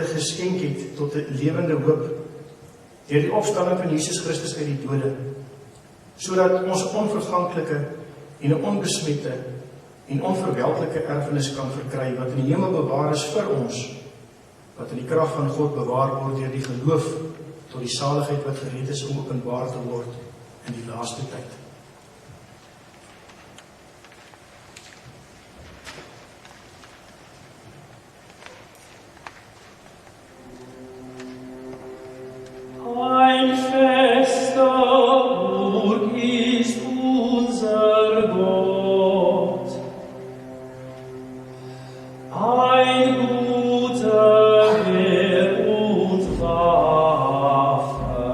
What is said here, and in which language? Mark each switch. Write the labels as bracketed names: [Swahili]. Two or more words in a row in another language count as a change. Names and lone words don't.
[Afrikaans] geskenk het tot 'n lewende hoop, deur die opstanding van Jesus Christus uit die dode, sodat ons onverganklike en 'n onbesmette en onverwelklike erfenis kan verkry, wat in die hemel bewaar is vir ons, wat in die krag van God bewaar word deur die geloof, tot die saligheid wat gereed is om openbaar te word in die laaste tyd. [German] Ein fester Burg ist unser Gott, ein guter Herr und Waffe.